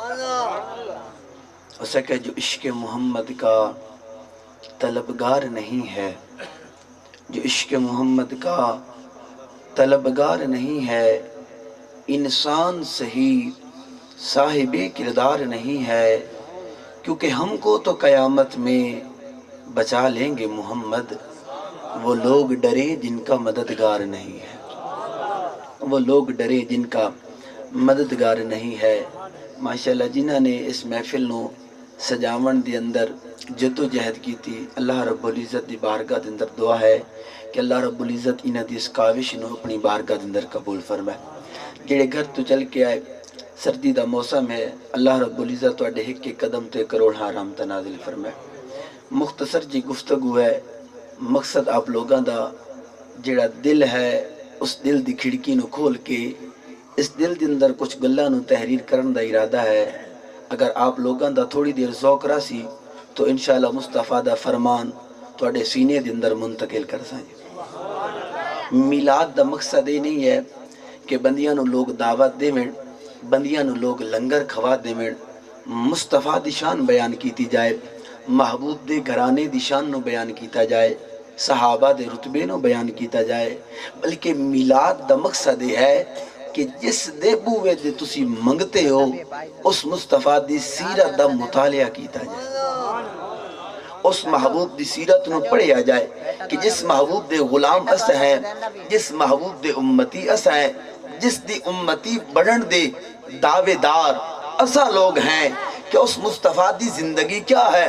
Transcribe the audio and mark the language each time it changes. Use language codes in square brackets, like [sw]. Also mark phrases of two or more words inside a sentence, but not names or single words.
[ur] ہو سکے جو عشق محمد کا طلبگار نہیں ہے، جو عشق محمد کا طلبگار نہیں ہے، انسان صحیح صاحب کردار نہیں ہے، کیونکہ ہم کو تو قیامت میں بچا لیں گے محمد، وہ لوگ ڈرے جن کا مددگار نہیں ہے، وہ لوگ ڈرے جن کا مددگار نہیں ہے۔ [pa] ماشاءاللہ جنہاں نے اس محفل نو سجاون دے اندر جدو جہد کی تھی، اللہ رب العزت دی بارگاہ دے اندر دعا ہے کہ اللہ رب العزت انہاں دی اس کاوش نو اپنی بارگاہ دے اندر قبول فرمائے۔ جڑے گھر تو چل کے آئے، سردی دا موسم ہے، اللہ رب العزت تواڈے ایک ایک قدم تے کروڑ رحمت نازل فرمائے۔ مختصر جی گفتگو ہے، مقصد آپ لوگاں دا جڑا دل ہے اس دل دی کھڑکی نو کھول کے اس دل دے اندر کچھ گلاں نو تحریر کرن دا ارادہ ہے۔ اگر آپ لوگاں دا تھوڑی دیر ذوق راسی تو انشاءاللہ مصطفیٰ دا فرمان تواڈے سینے دے اندر منتقل کر سکیں۔ میلاد دا مقصد یہ نہیں ہے کہ بندیاں نو لوگ دعوت دیویں، بندیاں نو لوگ لنگر کھوا دیویں، مصطفیٰ دی شان بیان کیتی جائے، محبوب دے گھرانے دی شان نو بیان کیتا جائے، صحابہ دے رتبے نو بیان کیتا جائے، بلکہ میلاد دا مقصد یہ ہے کہ جس دے بوئے دے تسی منگتے ہو اس مصطفیٰ دی سیرت دا مطالعہ کیتا جائے، اس محبوب دی سیرت نو پڑھیا جائے کہ جس محبوب دے غلام اس ہیں، جس محبوب دے امتی اس ہیں، جس دی امتی بڑھن دے دعوے دار اسا لوگ ہیں، کہ اس مصطفیٰ دی زندگی کیا ہے۔